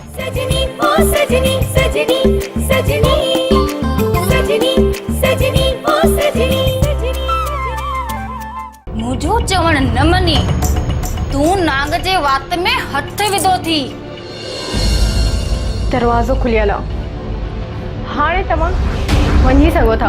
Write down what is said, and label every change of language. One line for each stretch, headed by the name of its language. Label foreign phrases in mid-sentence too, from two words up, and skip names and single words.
Hindi: सजनी ओ सजनी सजनी सजनी सजनी सजनी ओ सजनी
Sindhi: मुझो चवण न मनी तू नाग जे वात में हथ विधो थी। दरवाज़ो खुलियल आहे, हाणे तव्हां वञी सघो था।